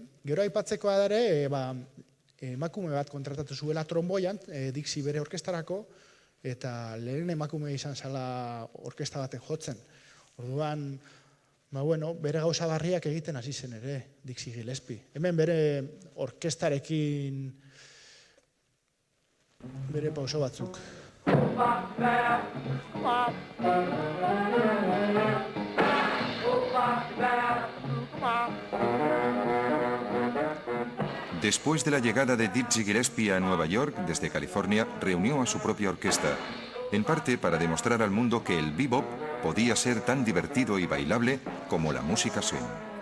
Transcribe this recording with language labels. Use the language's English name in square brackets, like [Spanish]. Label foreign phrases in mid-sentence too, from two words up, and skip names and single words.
[Basque] Gero aipatzekoa ere, emakume bat kontratatu zuela tromboian, Dixie bere orkestarako, eta lehen emakume izan zala orkesta baten jotzen. Orduan, bere gauza barriak egiten hasi zen ere, Dixie Gillespie. Hemen bere orkestarekin bere pauso batzuk. [Spanish] Después de la llegada de Dizzy Gillespie a Nueva York desde California, reunió a su propia orquesta, en parte para demostrar al mundo que el bebop podía ser tan divertido y bailable como la música swing.